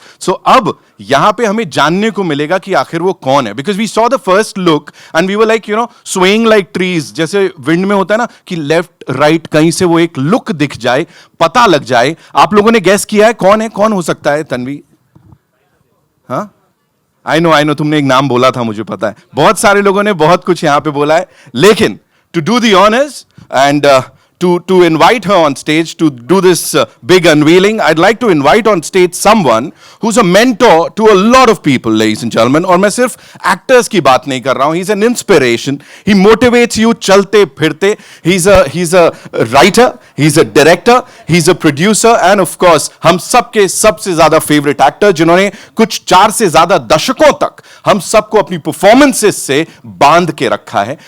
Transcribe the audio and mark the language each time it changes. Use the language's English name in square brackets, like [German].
[Hindi] सो अब यहां पे हमें जानने को मिलेगा कि आखिर वो कौन है, [English] because we saw the first look and we were like swaying like trees, [Hindi] जैसे विंड में होता है ना कि लेफ्ट राइट कहीं से वो एक लुक दिख जाए, पता लग जाए। आप लोगों ने गैस किया है कौन है, कौन हो सकता है? तन्वी? हाँ, [English] I know, [Hindi] तुमने एक नाम बोला था, मुझे पता है। बहुत सारे लोगों ने बहुत कुछ यहां पे बोला है, लेकिन [English] To do the honours and to invite her on stage to do this big unveiling, I'd like to invite on stage someone who's a mentor to a lot of people, ladies and gentlemen. [Hindi] और मैं सिर्फ actors की बात नहीं कर रहा हूँ, [English] he's an inspiration, he motivates you [Hindi] चलते फिरते, [English] he's a writer, he's a director, he's a producer and of course [Hindi] हम सबके सबसे ज्यादा [English] favorite actor, [Hindi] जिन्होंने कुछ 4 से ज्यादा दशकों तक हम सबको अपनी performances से बांध के रखा है।